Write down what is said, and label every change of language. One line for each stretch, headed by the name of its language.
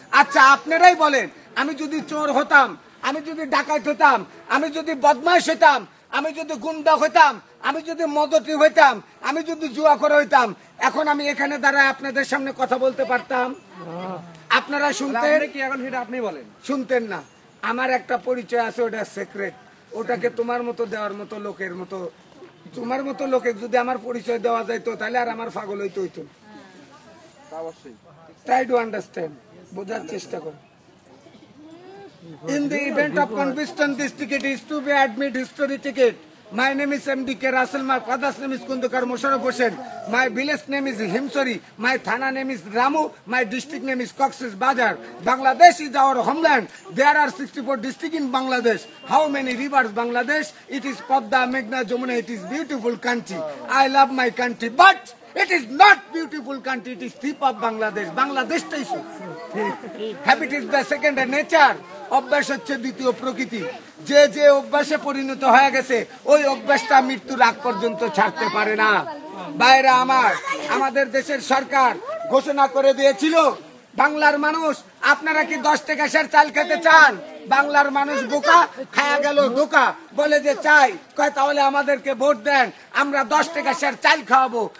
Bangla: আচ্ছা, আপনারাই বলেন, আমি যদি চোর হতাম, আমি যদি ডাকাত হতাম, আমি যদি বদমাশ হইতাম, আমি যদি গুন্ডা হইতাম, আমি যদি মদতি হইতাম, আমি যদি জুয়াখোর হইতাম, এখন আমি এখানে দাঁড়ায় আপনাদের সামনে কথা বলতে পারতাম? আপনারা শুনতেন কি? এখন সেটা আপনি বলেন। শুনতেন না। আমার একটা পরিচয় আছে, ওটা সিক্রেট। ওটাকে তোমার মতো দেওয়ার মতো লোকের মতো, তোমার মতো লোকে যদি আমার পরিচয় দেওয়া যাইতো তাহলে আর আমার পাগল হইতে হইতো।
English: try to understand,
Bangla: বোঝার চেষ্টা করো।
English: In the event of conviction, this ticket is to be admit history ticket. My name is M.D.K. Russell. My father's name is Kundukar Musharraf Hossain. My village name is Himsori. My thana name is Ramu. My district name is Cox's Bazar. Bangladesh is our homeland. There are 64 districts in Bangladesh. How many rivers Bangladesh? It is Padma, Meghna, Jamuna. It is beautiful country. I love my country, but it is not beautiful country. It is thief of Bangladesh. Bangladesh is habit is the second nature.
Bangla: অভ্যাস হচ্ছে দ্বিতীয় প্রকৃতি। যে যে অভ্যাসে পরিণত হয়ে গেছে ওই অভ্যাসটা মৃত্যুর আগ পর্যন্ত ছাড়তে পারে না। বাইরে আমাদের দেশের সরকার ঘোষণা করে দিয়েছিল, বাংলার মানুষ আপনারা কি 10 টাকা সের চাল খেতে চান? বাংলার মানুষ বোকা, খায়া গেল ধোকা, বলে যে চাই, কয় তাহলে আমাদেরকে ভোট দেন, আমরা 10 টাকা সের চাল খাওয়াবো।